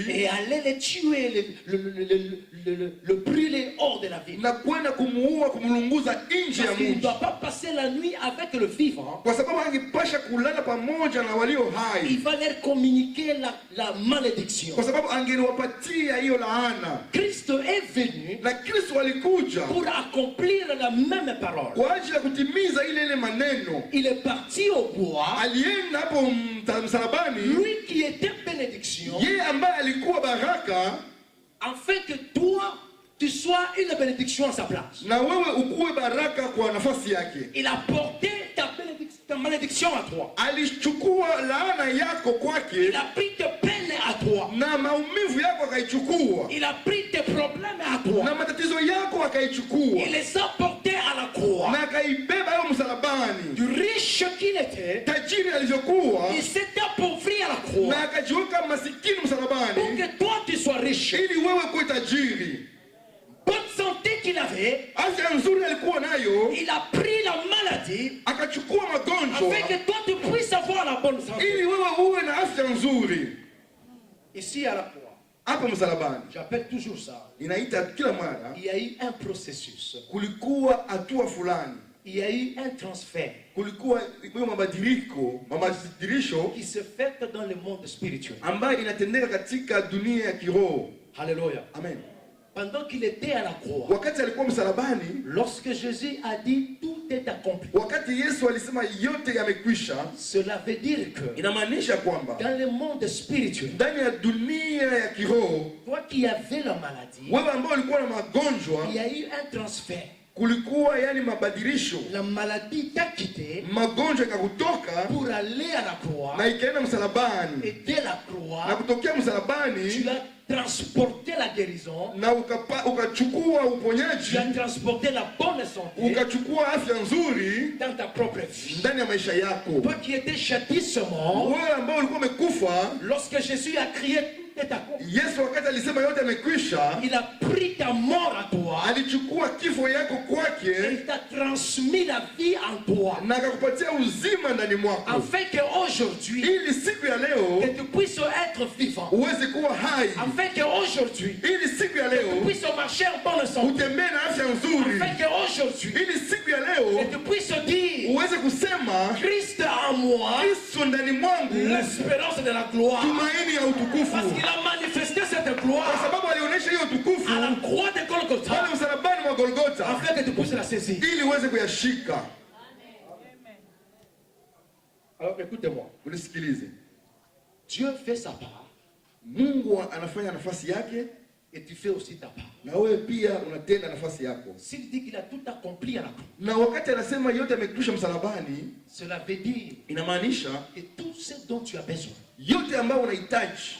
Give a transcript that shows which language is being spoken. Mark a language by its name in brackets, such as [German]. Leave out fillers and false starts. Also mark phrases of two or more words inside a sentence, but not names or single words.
[French] et aller le tuer, le brûler hors de la ville. [Swahili] na kwenda kumuua, kumlunguza nje ya [French] Parce qu'il ne [Swahili] mji, [French] doit pas passer la nuit avec le vivant. [Swahili] kwa sababu angepasha kulala pamoja na walio hai, [French] Il va leur communiquer la malédiction. [Swahili] kwa sababu angeliwapatia hiyo laana. [French] Christ est venu [Swahili] Na Kristo alikuja [French] pour accomplir la même parole. [Swahili] kwa ajili ya kutimiza ile maneno. [French] Il est parti au bois, [Swahili] Alienda hapo msalabani, [French] lui qui était bénédiction, [Swahili] yeye ambaye alikuwa baraka, [French] afin que toi, tu sois une bénédiction à sa place. [Swahili] na wewe ukuwe baraka kwa nafasi yake. [French] Il a porté ta malédiction à toi. [Swahili] Alichukua laana yako kwake [French] Il a pris tes peines à toi. [Swahili] na maumivu yako akaichukua, [French] Il a pris tes problèmes à toi. [Swahili] na matatizo yako akaichukua, [French] Il les a portés à la croix. [Swahili] na akaibeba hayo msalabani. [French] Du riche qu'il était, [Swahili] Tajiri alivyokuwa, [French] il s'est appauvri à la croix. [Swahili] na akajiweka masikini [French] Pour [Swahili] msalabani, [French] que toi tu sois riche. [Swahili] ili wewe kuwe tajiri. [French] Bonne santé qu'il avait, [Swahili] Afya nzuri alikuwa nayo, [French] il a pris la maladie [Swahili] akachukua magonjwa, [French] afin que toi tu puisses avoir la bonne santé. [Swahili] ili wewe uwe na afya nzuri. [French] Ici à la croix, [Swahili] Hapa msalabani [French] j'appelle toujours ça, [Swahili] inaita kila mara, [French] il y a eu un processus, [Swahili] kulikuwa hatua fulani, [French] il y a eu un transfert [Swahili] kulikuwa hiyo mabadilisho [French] qui se fait dans le monde spirituel. [Swahili] ambayo inatendeka katika dunia ya kiroho. [French] Alléluia. Amen. Pendant qu'il était à la croix, [Swahili] Wakati alikuwa msalabani, [French] lorsque Jésus a dit tout est accompli, [Swahili] wakati Yesu alisema yote yamekwisha, [French] cela veut dire que [Swahili] inamaanisha kwamba [French] dans le monde spirituel, [Swahili] ndani ya dunia ya kiroho, [French] toi qui avais la maladie, [Swahili] wewe ambao ulikuwa na magonjwa, [French] il y a eu un transfert. [Swahili] kulikuwa yani mabadilisho, [French] La maladie t'a quitté [Swahili] magonjwa ikakutoka [French] pour aller à la croix. [Swahili] na ikaenda msalabani, [French] Et dès la [Swahili] na [French] croix, [Swahili] kutokea [French] tu [Swahili] msalabani [French] as transporté la guérison, [Swahili] na ukachukua [French] tu [Swahili] uponyaji, [French] as transporté la bonne santé [Swahili] ukachukua afya nzuri [French] dans ta propre vie. [Swahili] ndani ya maisha yako. [French] Toi qui étais châtissement, [Swahili] Wewe ambao ulikuwa umekufa, [French] lorsque Jésus a crié tout est accompli, [Swahili] Yesu wakati alisema yote yamekwisha, [French] il a pris ta mort à toi [Swahili] alichukua kifo yako [French] et [Swahili] kwake [French] il t'a transmis la vie en toi. [Swahili] na akakupatia uzima ndani mwako, [French] Afin qu'aujourd'hui, [Swahili] ili siku ya leo [French] que tu puisses être vivant. [Swahili] uweze kuwa hai, [French] Afin qu'aujourd'hui, [Swahili] ili siku ya [French] tu [Swahili] leo [French] puisses marcher en bonne santé. [Swahili] utembee na afya nzuri, [French] Afin qu'aujourd'hui, [Swahili] ili siku ya [French] que [Swahili] leo [French] tu puisses dire [Swahili] uweze kusema anasema [French] Christ en moi, [Swahili] Kristo ndani mwangu [French] l'espérance de la gloire. [Swahili] tumaini ya utukufu, [French] Parce qu'il a manifesté cette gloire [Swahili] kwa sababu alionyesha hiyo utukufu [French] à la croix de Golgotha, [Swahili] pale msalabani mwa Golgotha [French] afin que tu puisses la saisir. [Swahili] ili uweze kuyashika. [French] Alors écoutez-moi. [Swahili] Unisikilize, [French] Dieu fait sa part [Swahili] Mungu anafanya nafasi yake [French] et tu fais aussi ta part. [Swahili] na wewe pia unatenda nafasi yako. [French] S'il dit qu'il a tout accompli à la croix, [Swahili] Na wakati anasema yote amekwisha msalabani, [French] cela veut dire [Swahili] inamaanisha [French] que tout ce dont tu as besoin [Swahili] yote ambayo unahitaji